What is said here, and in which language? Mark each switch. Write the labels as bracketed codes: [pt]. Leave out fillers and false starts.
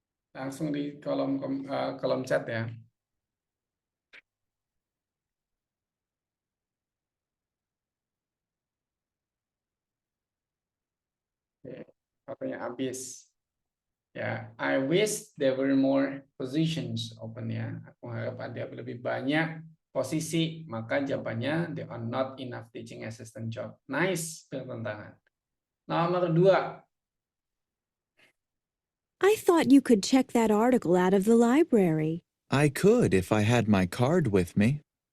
[id] Langsung di kolom chat ya. Waktunya habis. [en] Ya, I wish there were more positions open ya. [id] Aku harap ada lebih banyak posisi. Maka jawabannya [en] there are not enough teaching assistant job. [id] Nice, bertentangan. Nomor 2. [en] I thought you could check that article out of the library. I could if I had my card with me.